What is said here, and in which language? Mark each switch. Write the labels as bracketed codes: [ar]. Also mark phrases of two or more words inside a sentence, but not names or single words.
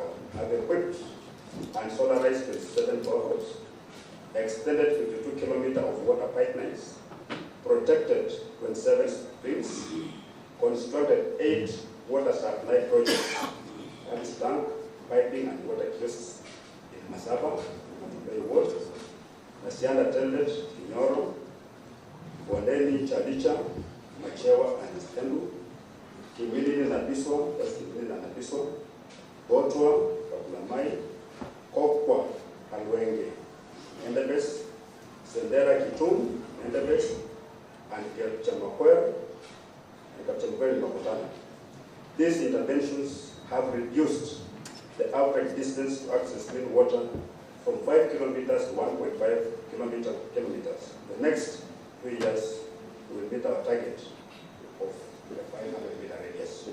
[en] have equipped and solarized 27 boreholes, extended 52 kilometers of water pipelines, protected 27 streams, constructed 8 water supply projects, that is tank, piping, and water kiosks in Masaba, Bay Ward, Nasianda Tended, Kinyoro, Bondeni, Chalicha, Machewa, and Stendu, Kimilini Nabiso, that's Kimilini Nabiso, Botwa, Kabulamai, Kokwa, Alwenge, Endebes, Sendera Kitum, Endebes, and Chamakwel, and Kapchamakwel Makutana. These interventions have reduced the average distance to access clean water from 5 kilometers to 1.5 kilometers. The next 2 years, we will meet our target of the 500-meter radius.